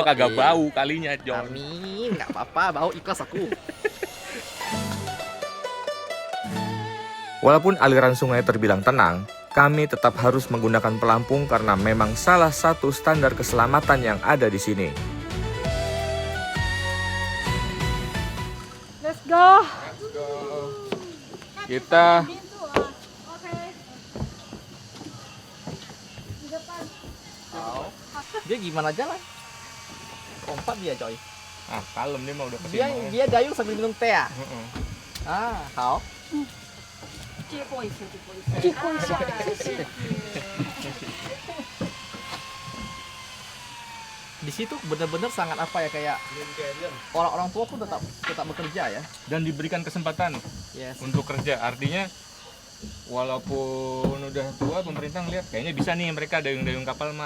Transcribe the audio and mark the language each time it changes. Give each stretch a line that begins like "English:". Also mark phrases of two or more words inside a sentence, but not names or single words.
Indonesian: Yoi. kagak bau kalinya, John. Amin, nggak apa-apa, bau ikhlas aku. Walaupun aliran sungai terbilang tenang, kami tetap harus menggunakan pelampung karena memang salah satu standar keselamatan yang ada di sini.
English: Let's go.
Indonesian: Kita Dia gimana jalan? Kompak dia coy. kalem nih mah udah kesini. Dia dayung sambil minum teh ya? Heeh.
Chinese: Hao. 借过一次，借过一次。借过一下，谢谢。
Indonesian: Di situ benar-benar sangat apa ya, kayak orang-orang tua pun tetap bekerja ya. Dan diberikan kesempatan Yes. untuk kerja. Artinya walaupun udah tua, pemerintah ngeliat kayaknya bisa nih mereka dayung-dayung kapal mah.